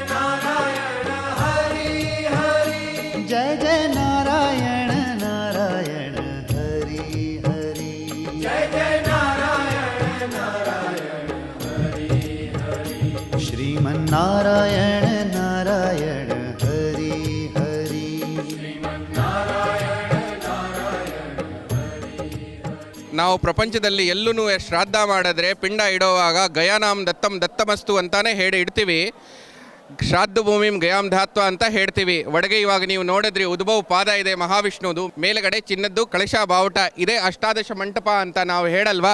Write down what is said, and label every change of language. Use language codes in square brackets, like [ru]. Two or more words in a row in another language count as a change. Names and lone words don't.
[sa] नारायण हरि हरि जय जय नारायण नारायण हरि हरि जय जय नारायण नारायण हरि हरि श्रीमन नारायण नारायण हरि हरि श्रीमन नारायण नारायण हरि हरि [kn] ನಾವು ಪ್ರಪಂಚದಲ್ಲಿ ಎಲ್ಲೂ ಶ್ರಾದ್ದ ಮಾಡಿದ್ರೆ ಪಿಂಡ ಇಡುವಾಗ [sa] ಗಯಾನಾಂ ದತ್ತಂ ದತ್ತಮಸ್ತು [kn] ಅಂತಾನೆ ಹೇಳಿ ಇಡ್ತೀವಿ. [sa] ಶ್ರಾದ್ದ ಭೂಮಿಂ ಗಯಾಂ ಧಾತ್ವ [kn] ಅಂತ ಹೇಳ್ತೀವಿ. ಒಳಗೆ ಇವಾಗ ನೀವು ನೋಡಿದ್ರಿ ಉದ್ಭವ ಪಾದ ಇದೆ ಮಹಾವಿಷ್ಣುದು, ಮೇಲುಗಡೆ ಚಿನ್ನದ್ದು ಕಳಶ ಬಾವುಟ ಇದೆ, ಅಷ್ಟಾದಶ ಮಂಟಪ ಅಂತ ನಾವು ಹೇಳಲ್ವಾ.